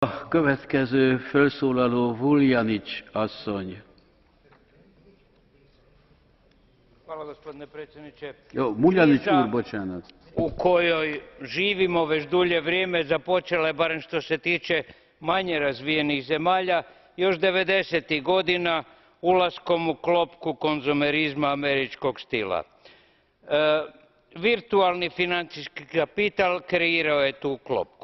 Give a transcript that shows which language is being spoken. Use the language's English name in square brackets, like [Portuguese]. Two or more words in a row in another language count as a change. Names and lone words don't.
[Hungarian] A következő felszólaló Vuljanić asszony. [Croatian] Hvala, gospodine predsjedniče. [Hungarian] Muljanić úr, bocsánat. [Croatian] U kojoj živimo već dulje vrijeme započela je, barem što se tiče manje razvijenih zemalja, još 90-ih godina ulaskom u klopku konzumerizma američkog stila. Virtualni financijski kapital kreirao je tu klopku.